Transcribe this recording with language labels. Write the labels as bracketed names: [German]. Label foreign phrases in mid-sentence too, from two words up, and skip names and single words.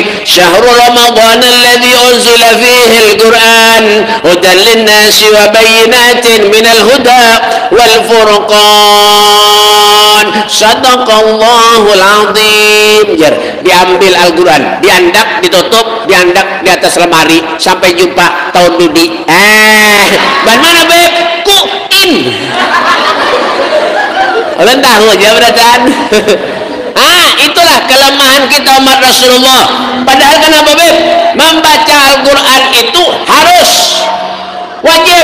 [Arabic] شهر رمضان الذي أنزل فيه القرآن هدى للناس وبينات من الهدى والفرقان. صدق الله العظيم. [Indonesian] Diambil Al-Quran, diandak, ditutup, diandak di atas lemari sampai jumpa tahun dudi. Bagaimana beb? Kuin. Kalian tahu aja berataan. Itulah kelemahan kita umat Rasulullah. Padahal kenapa beb? Membaca Al-Quran itu harus, wajib.